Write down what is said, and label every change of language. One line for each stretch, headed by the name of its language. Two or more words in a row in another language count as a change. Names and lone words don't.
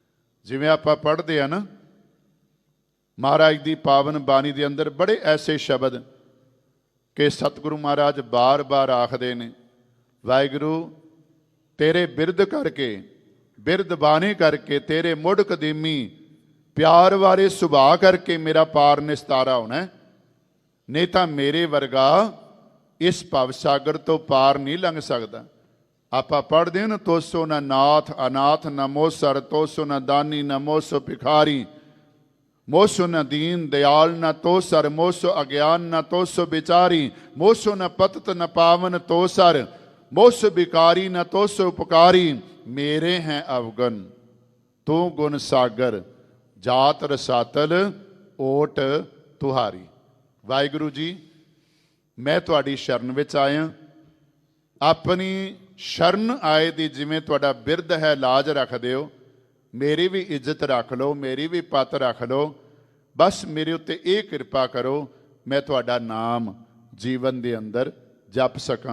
Punjabi: ਜਿਵੇਂ ਆਪਾਂ ਪੜ੍ਹਦੇ ਆ ਨਾ ਮਹਾਰਾਜ ਦੀ ਪਾਵਨ ਬਾਣੀ ਦੇ ਅੰਦਰ ਬੜੇ ਐਸੇ ਸ਼ਬਦ ਕਿ ਸਤਿਗੁਰੂ ਮਹਾਰਾਜ ਬਾਰ-ਬਾਰ ਆਖਦੇ ਨੇ, ਵਾਹਿਗੁਰੂ ਤੇਰੇ ਬਿਰਧ ਕਰਕੇ, ਬਿਰਧ ਬਾਣੀ ਕਰਕੇ, ਤੇਰੇ ਮੁੱਢ ਕਦੀਮੀ ਪਿਆਰ ਵਾਲੇ ਸੁਭਾਅ ਕਰਕੇ ਮੇਰਾ ਪਾਰ ਨਿਸਤਾਰਾ ਹੋਣਾ, ਨਹੀਂ ਤਾਂ ਮੇਰੇ ਵਰਗਾ ਇਸ ਭਵ ਸਾਗਰ ਤੋਂ ਪਾਰ ਨਹੀਂ ਲੰਘ ਸਕਦਾ। ਆਪਾਂ ਪੜ੍ਹਦੇ ਹਾਂ ਨਾ,
Braj: ਤੋਸੋ ਨਾ ਨਾਥ ਅਨਾਥ ਨਾ ਮੋਸਰ, ਤੋਸੋ ਨਾ ਦਾਨੀ ਨਾ ਮੋਸੋ ਭਿਖਾਰੀ, मोसो न दीन दयाल न तो सर, मोसो अज्ञान न तो सो बिचारी, मोसो न पतत न पावन तो सर, मोसो बिकारी न तो सो उपकारी, मेरे हैं अवगन तू गुण सागर, जात रसातल ओट तुहारी।
Punjabi: ਵਾਹਿਗੁਰੂ ਜੀ ਮੈਂ ਤੁਹਾਡੀ ਸ਼ਰਨ ਵਿਚ ਆਇਆ, ਅਪਨੀ ਸ਼ਰਨ ਆਏ ਦੀ ਜਿਵੇਂ ਤੁਹਾਡਾ ਬਿਰਧ ਹੈ ਲਾਜ ਰੱਖ ਦਿਓ, ਮੇਰੀ ਭੀ ਇੱਜ਼ਤ ਰੱਖ ਲਓ, ਮੇਰੀ ਭੀ ਪਤ ਰੱਖ ਲਓ, ਬਸ ਮੇਰੇ ਉੱਤੇ ਯੇ ਕਿਰਪਾ ਕਰੋ ਮੈਂ ਤੁਹਾਡਾ ਨਾਮ ਜੀਵਨ ਦੇ ਅੰਦਰ ਜਪ ਸਕਾਂ।